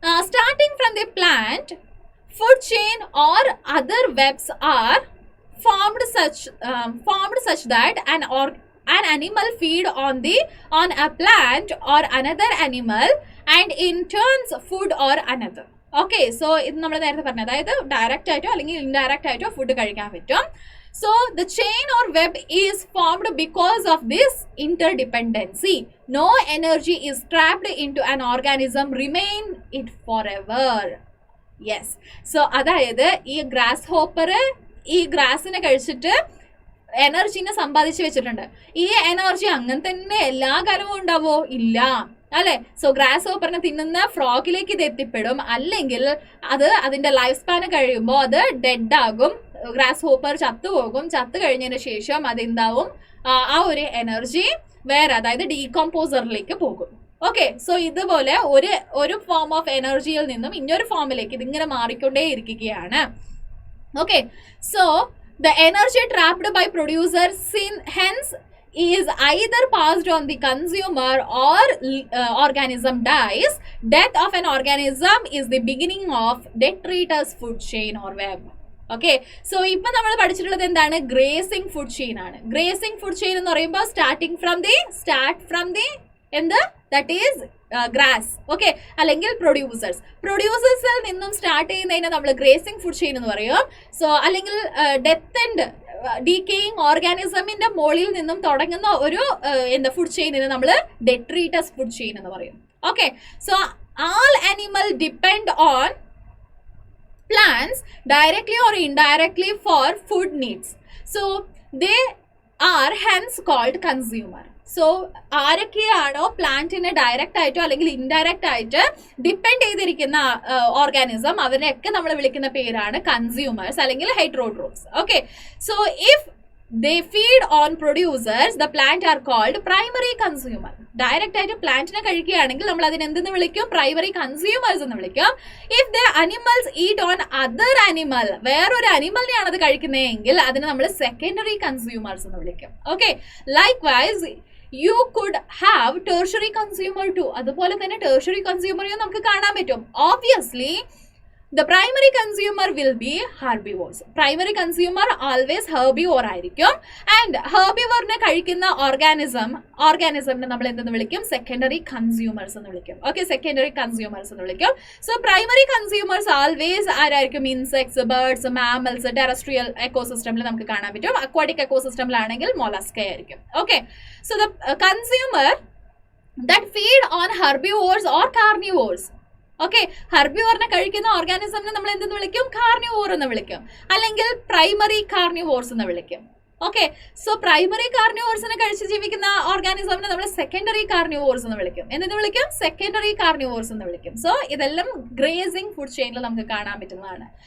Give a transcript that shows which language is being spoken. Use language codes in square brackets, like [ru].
[en] Starting from the plant, food chain or other webs are formed such that an animal feed on a plant or another animal and in turns food or another. [ml] Okay, so ഇത് നമ്മൾ നേരത്തെ പറഞ്ഞത്, അതായത് direct ആയിട്ടോ അല്ലെങ്കിൽ indirect ആയിട്ടോ food കഴിക്കാൻ പറ്റും. [en] So the chain or web is formed because of this interdependency. No energy is trapped into an organism, remain it forever. Yes. [ml] So അതായത് ഈ ഗ്രാസ് ഹോപ്പർ ഈ ഗ്രാസിനെ കഴിച്ചിട്ട് എനർജിനെ സമ്പാദിച്ചു വെച്ചിട്ടുണ്ട്. ഈ എനർജി അങ്ങനെ തന്നെ എല്ലാ കാലവും ഉണ്ടാവോ? ഇല്ല അല്ലെ. സോ ഗ്രാസ് ഹോപ്പറിനെ തിന്നുന്ന ഫ്രോഗിലേക്ക് ഇത് എത്തിപ്പെടും, അല്ലെങ്കിൽ അത് അതിന്റെ ലൈഫ് സ്പാൻ കഴിയുമ്പോൾ അത് ഡെഡ് ആകും, ഗ്രാസ് ഹോപ്പർ ചത്തുപോകും. ചത്തു കഴിഞ്ഞതിന് ശേഷം അതെന്താവും, ആ ഒരു എനർജി വേറെ, അതായത് ഡീകമ്പോസറിലേക്ക് പോകും. ഓക്കെ, സോ ഇതുപോലെ ഒരു ഫോം ഓഫ് എനർജിയിൽ നിന്നും ഇന്നൊരു ഫോമിലേക്ക് ഇതിങ്ങനെ മാറിക്കൊണ്ടേ ഇരിക്കുകയാണ്. [en] Okay, so the energy trapped by producer hence is either passed on the consumer or organism dies. Death of an organism is the beginning of detritus food chain or web. [ml] Okay, so ഇപ്പൊ നമ്മൾ പഠിച്ചിട്ടുള്ളത് എന്താണ്, grazing food chain ആണ്. Grazing food chain എന്ന് പറയുമ്പോൾ start from the എന്ത്, that is grass. Okay, അല്ലെങ്കിൽ പ്രൊഡ്യൂസേഴ്സിൽ നിന്നും സ്റ്റാർട്ട് ചെയ്യുന്നതിനെ നമ്മൾ ഗ്രേസിംഗ് ഫുഡ് ചെയിൻ എന്ന് പറയും. സോ അല്ലെങ്കിൽ ഡെത്ത് ആൻഡ് ഡീക്കേയിങ് ഓർഗാനിസമിന്റെ മുകളിൽ നിന്നും തുടങ്ങുന്ന ഒരു ഫുഡ് ചെയിനിനെ നമ്മൾ ഡെട്രീറ്റസ് ഫുഡ് ചെയിൻ എന്ന് പറയും. [en] Okay, so all animal depend on plants directly or indirectly for food needs. So they are hence called consumer. [ml] So ആരൊക്കെയാണോ പ്ലാന്റിനെ direct ആയിട്ടോ അല്ലെങ്കിൽ ഇൻഡയറക്റ്റ് ആയിട്ട് ഡിപ്പെൻഡ് ചെയ്തിരിക്കുന്ന ഓർഗാനിസം, അവരെയൊക്കെ നമ്മൾ വിളിക്കുന്ന പേരാണ് കൺസ്യൂമേഴ്സ് അല്ലെങ്കിൽ heterotrophs. [en] Okay, so if they feed on producers, the plant are called primary consumer. [ml] Direct ആയിട്ട് പ്ലാന്റിനെ കഴിക്കുകയാണെങ്കിൽ നമ്മൾ അതിന് എന്തെന്ന് വിളിക്കും, പ്രൈമറി കൺസ്യൂമേഴ്സ് എന്ന് വിളിക്കും. [en] if the animals eat on other animal, [ml] വേറൊരു അനിമലിനെയാണ് അത് കഴിക്കുന്നതെങ്കിൽ അതിനെ നമ്മൾ സെക്കൻഡറി കൺസ്യൂമേഴ്സ് എന്ന് വിളിക്കും. [en] Okay, likewise you could have tertiary consumer too. [ml] അതുപോലെ തന്നെ ടെർഷറി കൺസ്യൂമറെയും നമുക്ക് കാണാൻ പറ്റും. [en] Obviously The primary consumer will be herbivores. Primary consumer always herbivore [ml] ആയിരിക്കും. And herbivore കഴിക്കുന്ന ഓർഗാനിസമിനെ നമ്മൾ എന്തെന്ന് വിളിക്കും? സെക്കൻഡറി കൺസ്യൂമേഴ്സ് എന്ന് വിളിക്കും. ഓക്കെ, സെക്കൻഡറി കൺസ്യൂമേഴ്സ് എന്ന് വിളിക്കും. സോ പ്രൈമറി കൺസ്യൂമേഴ്സ് ആൾവേസ് ആരായിരിക്കും? ഇൻസെക്ട്സ്, ബേർഡ്സ്, മാമൽസ്, ടെറസ്ട്രിയൽ എക്കോസിസ്റ്റമിൽ നമുക്ക് കാണാൻ പറ്റും. അക്വാട്ടിക് എക്കോസിസ്റ്റമിലാണെങ്കിൽ മൊളസ്ക ആയിരിക്കും. [en] Okay, so the consumer that feed on herbivores or carnivores. [ml] Okay, ഹെർബിവോറിനെ കഴിക്കുന്ന ഓർഗാനിസമിനെ നമ്മൾ എന്തെന്ന് വിളിക്കും? കാർണിവോർ എന്ന് വിളിക്കും, അല്ലെങ്കിൽ പ്രൈമറി കാർണിവോർസ് എന്ന് വിളിക്കും. ഓക്കെ, സോ പ്രൈമറി കാർണിവോർസിനെ കഴിച്ച് ജീവിക്കുന്ന ഓർഗാനിസമിനെ നമ്മൾ സെക്കൻഡറി കാർണിവോർസ് എന്ന് വിളിക്കും. എന്തെന്ന് വിളിക്കും? സെക്കൻഡറി കാർണിവോർസ് എന്ന് വിളിക്കും. സോ ഇതെല്ലാം ഗ്രേസിംഗ് ഫുഡ് ചെയിനിൽ നമുക്ക് കാണാൻ പറ്റുന്നതാണ്.